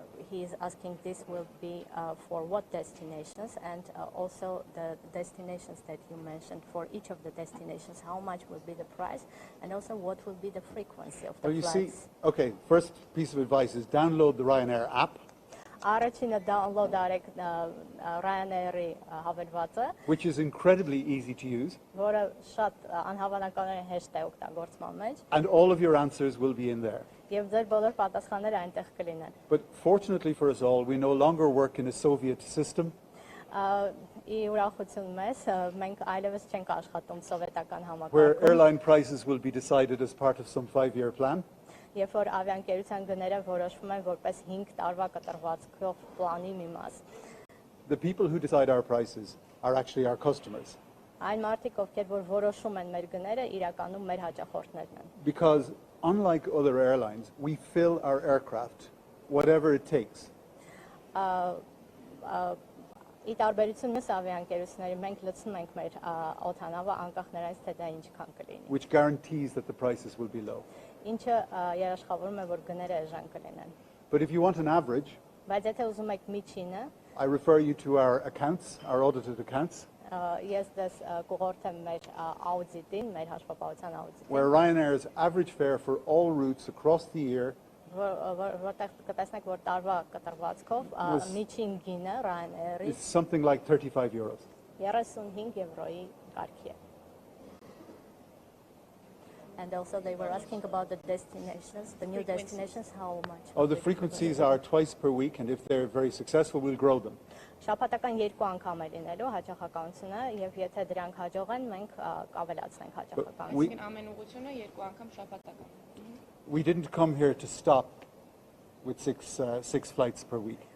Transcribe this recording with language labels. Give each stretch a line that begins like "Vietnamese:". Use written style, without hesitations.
English: He is asking this will be for what destinations, and also the destinations that you mentioned. For each of the destinations, how much will be the price, and also what will be the frequency of the Oh, you see, flights. okay, first piece of advice is download the Ryanair app,
Armenian: Առաջինը download արեք Ryanair-ի հավելվածը,
English: which is incredibly easy to use,
Armenian: որը շատ անհավանականորեն հեշտ է օգտագործման մեջ,
English: and all of your answers will be in there.
Armenian: եւ ձեր բոլոր պատասխանները այնտեղ կլինեն։
English: But fortunately for us all, we no longer work in a Soviet system.
Armenian: Ի ուրախություն մեզ, մենք այլևս չենք աշխատում սովետական
English: Where
Armenian: համակարգում,
English: airline prices will be decided as part of some 5-year plan.
Armenian: երբ որ ավիաընկերության գները որոշվում են որպես 5 տարվա կտրվածքով պլանի մի մաս։
English: The people who decide our prices are actually our customers.
Armenian: Այն մարդիկ, ովքեր որ որոշում են մեր գները, իրականում մեր հաճախորդներն են։
English: Because unlike other airlines, we fill our aircraft whatever it takes.
Armenian: Ի տարբերություն մյուս ավիաընկերությունների, մենք լցնում ենք մեր օդանավը անկախ նրանից, թե դա ինչքան կլինի։
English: Which guarantees that the prices will be low.
Armenian: Ինչը երաշխավորում է, որ գները էժան կլինեն։
English: But if you want an average,
Armenian: Բայց եթե ուզում եք միջինը,
English: I refer you to our accounts, our audited accounts,
Armenian: ես դες կուղորթեմ մեր աուդիտին, մեր հաշվապահության աուդիտին,
English: where Ryanair's average fare for all routes across the year
Armenian: որտեղ կտեսնեք, որ տարվա կտրվածքով միջին գինը Ryanair-ի
English: is something like 35 euros.
Armenian: 35 եվրոյի կարգի է։
English: And also they were asking about the destinations, the new destinations, how much? Oh, the frequencies are twice per week, and if they're very successful, we'll grow them.
Armenian: Շաբաթական 2 անգամ է լինելու հաճախականությունը, եւ եթե դրանք հաջող են, մենք կավելացնենք հաճախականությունը։ Այսինքն ամեն ուղղությունը 2 անգամ շաբաթական։
English: We didn't come here to stop with six flights per week.